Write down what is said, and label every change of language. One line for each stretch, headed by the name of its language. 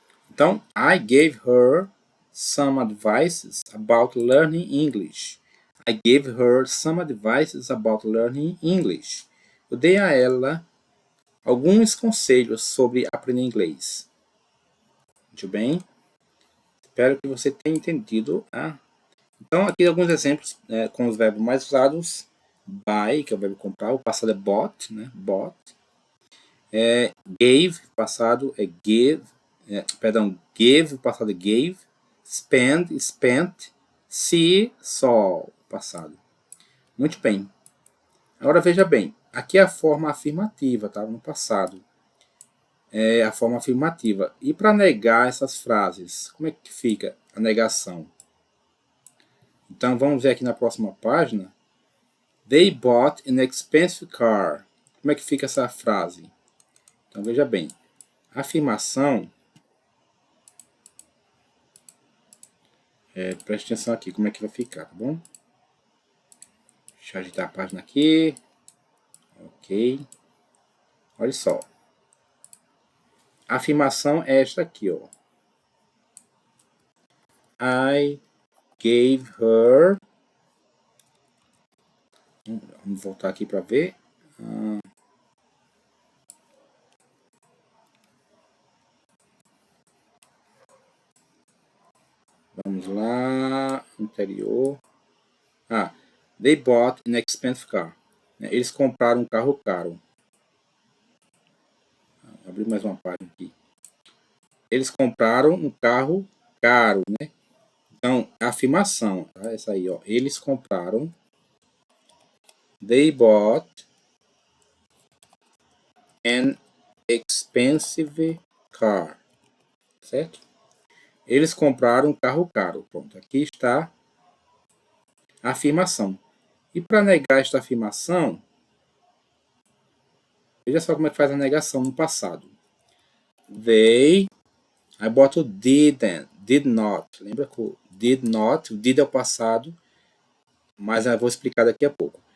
Portuguese: Então,
English: I gave her some advices about learning English. I gave her some advices about learning English.
Portuguese: Eu dei a ela alguns conselhos sobre aprender inglês. Muito bem? Espero que você tenha entendido. Então, aqui alguns exemplos com os verbos mais usados. Buy, que é o verbo comprar. O passado é bought, né? Bought. Gave, passado é give. Give, o passado é gave. Spend, spent. See, saw, passado. Muito bem. Agora veja bem. Aqui é a forma afirmativa, tá? No passado. É a forma afirmativa. E para negar essas frases, como é que fica a negação? Então, vamos ver aqui na próxima página.
English: They bought an expensive car.
Portuguese: Como é que fica essa frase? Então, veja bem. A afirmação... preste atenção aqui, como é que vai ficar, tá bom? Deixa eu agitar a página aqui. Ok. Olha só. A afirmação é esta aqui, ó.
English: I gave her...
Portuguese: Vamos voltar aqui para ver. Vamos lá. Anterior.
English: They bought an expensive car.
Portuguese: Eles compraram um carro caro. Vou abrir mais uma página aqui. Eles compraram um carro caro, né? Então, a afirmação, tá? Essa aí, ó. Eles compraram.
English: They bought an expensive car.
Portuguese: Certo? Eles compraram um carro caro. Pronto, aqui está a afirmação. E para negar esta afirmação, veja só como é que faz a negação no passado.
English: They,
Portuguese: aí boto
English: didn't, did not.
Portuguese: Lembra que o did not, o did é o passado, mas eu vou explicar daqui a pouco.